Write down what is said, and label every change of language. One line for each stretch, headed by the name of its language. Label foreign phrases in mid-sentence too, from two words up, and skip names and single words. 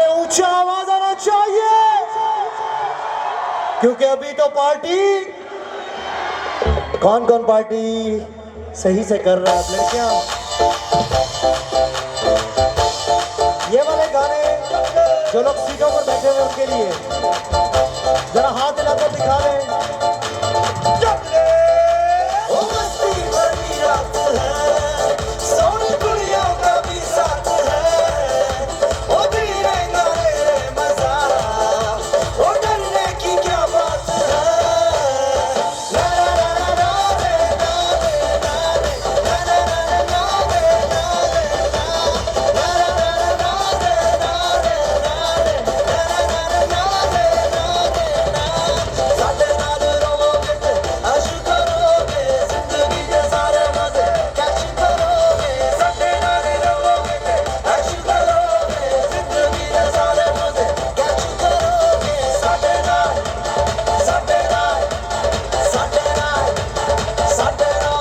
Hindi: ऊंचा आवाज आना चाहिए क्योंकि अभी तो पार्टी कौन कौन पार्टी सही से कर रहा है आप लड़कियां ये वाले गाने जो लोग सीटों पर बैठे हुए उनके लिए जरा हाथ हिलाकर दिखा दें ओ मस्ती भरी रात है सोनी कुड़ियों का भी साथ है ओ धीरे गाने रे मजा ओ डरने की क्या बात है ला ला ला ला रे ला रे ला रे ला ला ला ला रे ला
Punjabi: रे ला ला ला ला रे ला रे ला रे ला ला ला ला रे ला रे ਸਾਡੇ ਨਾਲ ਰੋਵੋਗੇ ਤੇ ਐਸ਼ ਕਰੋਗੇ ਜ਼ਿੰਦਗੀ ਦੇ ਸਾਰੇ ਮਜ਼ੇ ਕੈਚ ਕਰੋਗੇ ਸਾਡੇ ਨਾਲ ਰੋਵੋਗੇ ਤੇ ਐਸ਼ ਕਰੋਗੇ ਜ਼ਿੰਦਗੀ ਦੇ ਸਾਰੇ ਮਜ਼ੇ ਕੈਚ ਕਰੋਗੇ ਸਾਡੇ ਨਾਲ ਸਾਡੇ ਨਾਲ ਸਾਡੇ ਨਾਲ ਸਾਡੇ नाल साडे नाल साडे